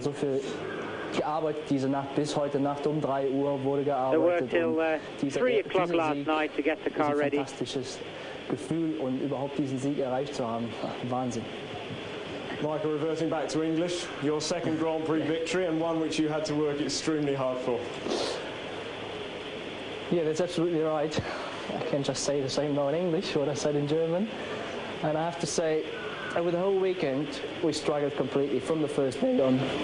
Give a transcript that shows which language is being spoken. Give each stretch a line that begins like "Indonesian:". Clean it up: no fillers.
German: So viel gearbeitet diese Nacht, bis heute Nacht 3 Uhr wurde gearbeitet.
English: They worked till 3 o'clock last night to get the car ready.
German: Ein fantastisches Gefühl, und überhaupt diesen Sieg erreicht zu haben. Wahnsinn.
English: Michael, reverting back to English, your second Grand Prix victory, and one which you had to work extremely hard for. Yeah, that's absolutely right. I can just say the same now in English, what I said in German. And I have to say, over the whole weekend, we struggled completely from the first day on.